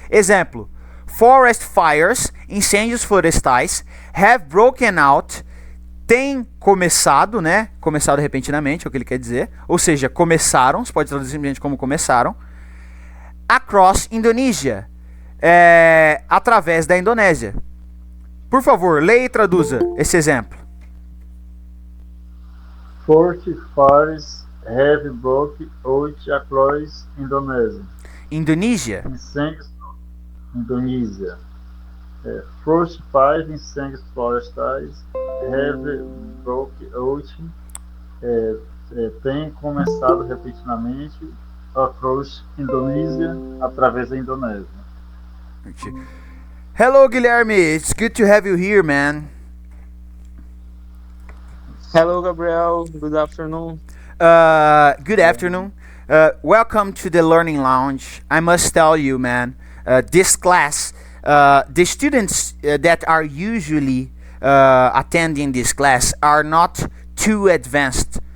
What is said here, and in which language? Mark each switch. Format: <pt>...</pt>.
<pt>Exemplo: forest fires, incêndios florestais, have broken out, tem começado, né? Começado repentinamente, é o que ele quer dizer. Ou seja, começaram, você pode traduzir simplesmente como começaram. across Indonesia. Através da Indonésia. Por favor, leia e traduza esse exemplo.</pt> <en>Forest fires have broken out across Indonesia. Indonesia.</en> <pt>Incêndios, Indonésia. Forest fires, incêndios florestais have broken out. Tem começado repentinamente across Indonesia, através da Indonésia.</pt> <en>Hello, Guilherme. It's good to have you here, man. Hello, Gabriel. Good afternoon. Good afternoon. Welcome to the Learning Lounge. I must tell you, man, this class, the students that are usually attending this class are not too advanced.</en>